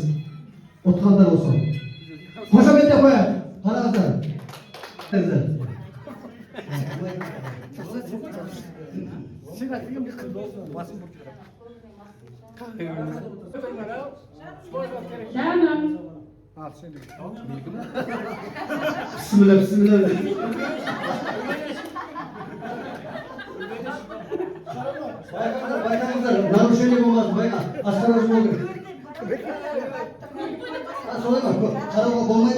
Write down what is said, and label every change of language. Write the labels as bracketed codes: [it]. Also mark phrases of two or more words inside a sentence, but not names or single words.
[kk] Отқандар болсын. Қошеметтеп қояйық. Қараңыздар. Келіңіздер. Жаным. [ar] بسم الله بسم الله. [tr] Baykanızlar, [kk] narушение болмасын, байқа. Осторожно болу керек. Солай ма? Қарауға болмайды.